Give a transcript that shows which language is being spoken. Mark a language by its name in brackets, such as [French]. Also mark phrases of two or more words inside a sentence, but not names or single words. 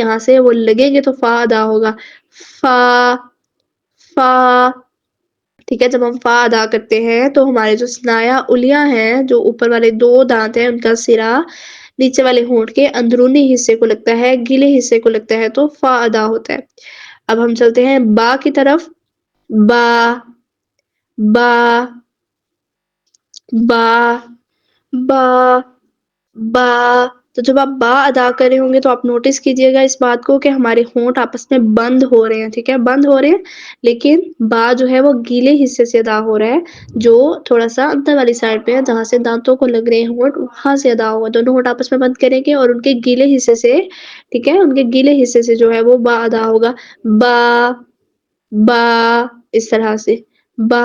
[Urdu] یہاں سے وہ لگیں گے تو فا ادا ہوگا، فا، فا۔ ٹھیک ہے، جب ہم فا ادا کرتے ہیں تو ہمارے جو ثنایا اولیاء ہیں، جو اوپر والے 2 دانت ہیں، ان کا سرا نیچے والے ہونٹ کے اندرونی حصے کو لگتا ہے، گلے حصے کو لگتا ہے، تو فا ادا ہوتا ہے۔ اب ہم چلتے ہیں با کی طرف۔ با، با، با، با، با۔ تو جب آپ با ادا کر رہے ہوں گے تو آپ نوٹس کیجئے گا اس بات کو کہ ہمارے ہونٹ آپس میں بند ہو رہے ہیں۔ ٹھیک ہے، بند ہو رہے ہیں، لیکن با جو ہے وہ گیلے حصے سے ادا ہو رہا ہے، جو تھوڑا سا اندر والی سائڈ پہ ہے، جہاں سے دانتوں کو لگ رہے ہیں ہونٹ، وہاں سے ادا ہوگا۔ دونوں ہونٹ آپس میں بند کریں گے اور ان کے گیلے حصے سے، ٹھیک ہے، ان کے گیلے حصے سے جو ہے وہ با ادا ہوگا، با، با، اس طرح سے با۔